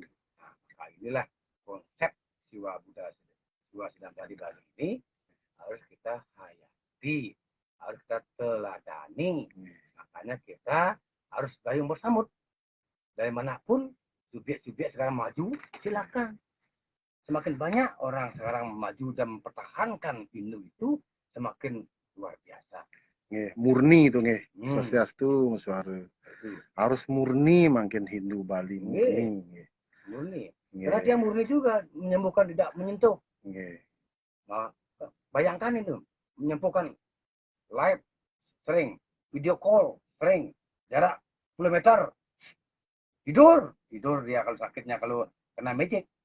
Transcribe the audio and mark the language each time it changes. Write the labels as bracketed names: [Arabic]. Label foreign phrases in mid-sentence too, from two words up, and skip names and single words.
[Indonesian] Maka inilah konsep Siwa Buddha Siwa Sedanta di Bali ini harus kita hayati, harus kita teladani. Makanya kita harus gayung bersambut. Dari manapun subjek-subjek sekarang maju, silakan. Semakin banyak orang sekarang maju dan mempertahankan Hindu itu, semakin luar biasa. Murni itu Swastiastu suara. Harus murni makin Hindu Bali murni. Murni. Karena dia murni juga menyembuhkan tidak menyentuh. Nah, bayangkan itu menyembuhkan live sering, [English] video call [Indonesian] sering, jarak 10 meter. Tidur dia kalau sakitnya kalau kena magic.